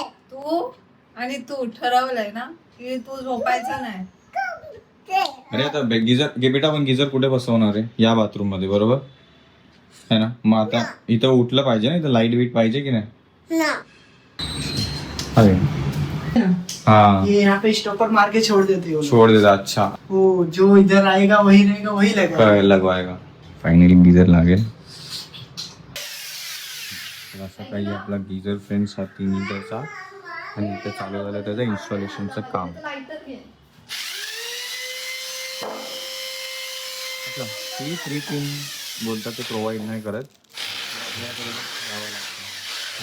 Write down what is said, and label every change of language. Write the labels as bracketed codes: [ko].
[mr] तू आणि तू ठरवलंय ना की तू झोपायचं नाही. अरे आता गिझर घे बेटा, पण गिझर कुठे बसवणार आहे? या बाथरूम मध्ये, बरोबर है ना? मग आता इथं उठलं पाहिजे ना, इथं लाईट बीट पाहिजे की नाही? [hi] अरे हाँ, ये यहाँ पे स्टॉपर मार के छोड़ देते हो. छोड़ देता. अच्छा, वो जो इधर आएगा वही रहेगा, वही लगेगा. काय लगवायगा. [mr] फायनली गिझर लागेल. तर असा काही आपला गिझर फ्रेंड्स हा 3 लिटरचा, आणि इथे चालू झालं त्याचं इन्स्टॉलेशनचं काम. ही 3 पिन बोलतात ते प्रोव्हाइड नाही करत, आपल्याकडे द्यावं लागतं.